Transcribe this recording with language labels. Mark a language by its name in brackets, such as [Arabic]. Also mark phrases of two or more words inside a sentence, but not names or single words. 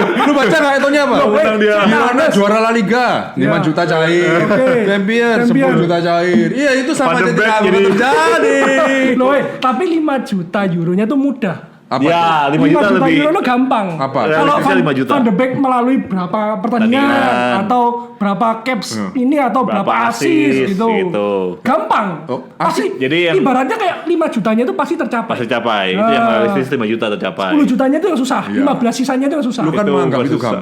[Indonesian] Lu baca nggak etonya apa? menang dia. Girona juara La Liga, 5 juta cair. Oke. Champion, 10 juta cair. Iya, itu sama Van de aja Beek tidak jadi- terjadi. Loh, tapi 5 juta euronya tuh mudah. Apa? Ya, 5 juta lebih. euro gampang. Apa? Kalau Realistisnya 5 juta. Van de Beek melalui berapa pertandingan Pertandingan. atau berapa caps ini atau berapa Berapa assist assist, gitu. Gampang. Oh, Pasti Jadi yang- ibaratnya kayak 5 jutanya itu pasti tercapai. pasti capai. Itu yang realistis 5 juta tercapai. 10 jutanya itu yang susah, Iya. 15 sisanya itu yang susah. Lu kan Itu menganggap itu susah.